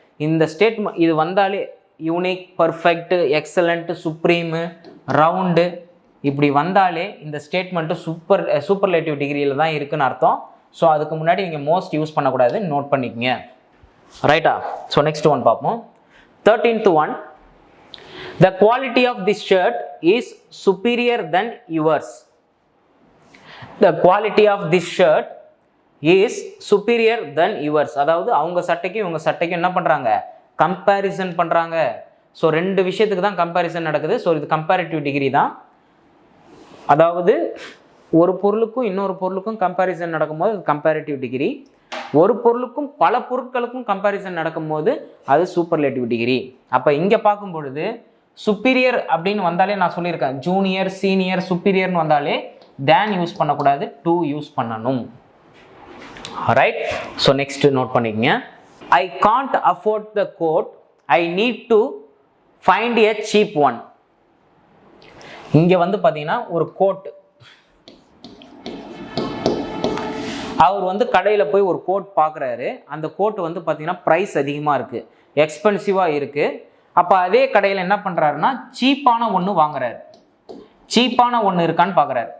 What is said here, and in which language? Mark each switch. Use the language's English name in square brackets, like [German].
[Tamil] இந்த ஸ்டேட்மெண்ட் இது வந்தாலே யூனிக், பர்ஃபெக்ட், எக்ஸலண்ட், சுப்ரீமு, ரவுண்டு இப்படி வந்தாலே இந்த ஸ்டேட்மெண்ட்டு சூப்பர்லேட்டிவ் டிகிரியில் தான் இருக்குன்னு அர்த்தம். ஸோ அதுக்கு முன்னாடி நீங்கள் மோஸ்ட் யூஸ் பண்ணக்கூடாது, நோட் பண்ணிக்கங்க. ரைட்டா? ஸோ நெக்ஸ்ட் ஒன் பார்ப்போம். [English] 13th one. The quality of this shirt is superior than yours. The quality of this shirt is superior than yours. [Tamil] அதாவது அவங்க சட்டைக்கும் இவங்க சட்டைக்கும் என்ன பண்ணுறாங்க, கம்பேரிசன் பண்ணுறாங்க. ஸோ ரெண்டு விஷயத்துக்கு தான் கம்பேரிசன் நடக்குது. ஸோ இது கம்பேரிட்டிவ் டிகிரி தான். அதாவது ஒரு பொருளுக்கும் இன்னொரு பொருளுக்கும் கம்பேரிசன் நடக்கும்போது அது கம்பேரிட்டிவ் டிகிரி. ஒரு பொருளுக்கும் பல பொருட்களுக்கும் கம்பேரிசன் நடக்கும்போது அது சூப்பர்லேட்டிவ் டிகிரி. அப்போ இங்கே பார்க்கும் பொழுது சுப்பீரியர் அப்படின்னு வந்தாலே நான் சொல்லியிருக்கேன், ஜூனியர், சீனியர், சுப்பீரியர்னு வந்தாலே தேன் யூஸ் பண்ணக்கூடாது, டூ யூஸ் பண்ணணும். ரைட்? ஸோ நெக்ஸ்ட் நோட் பண்ணிக்கங்க. [English] I can't afford the coat. I need to find a cheap one. [Tamil] இங்கே வந்து பார்த்தீங்கன்னா ஒரு கோட், அவர் வந்து கடையில் போய் ஒரு கோட் பார்க்குறாரு. அந்த கோட் வந்து பார்த்தீங்கன்னா ப்ரைஸ் அதிகமாக இருக்குது, எக்ஸ்பென்சிவாக இருக்குது. அப்போ அதே கடையில் என்ன பண்ணுறாருன்னா சீப்பான ஒன்று வாங்குறாரு. சீப்பான ஒன்று இருக்கான்னு பார்க்குறாரு.